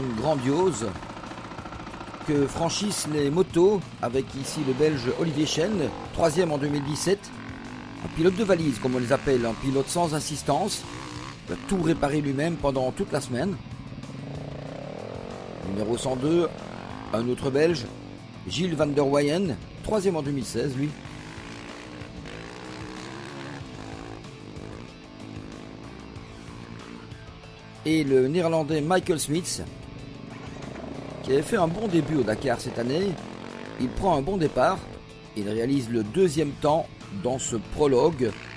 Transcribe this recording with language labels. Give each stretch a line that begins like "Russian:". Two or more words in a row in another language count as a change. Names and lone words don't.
French: grandiose que franchissent les motos avec ici le Belge Olivier Chen, 3e en 2017, un pilote de valise comme on les appelle, un pilote sans assistance, il a tout réparé lui-même pendant toute la semaine. Numéro 102, un autre Belge, Gilles van der Weyen, 3e en 2016 lui. Et le néerlandais Michael Smits, qui avait fait un bon début au Dakar cette année, il prend un bon départ, il réalise le 2e temps dans ce prologue.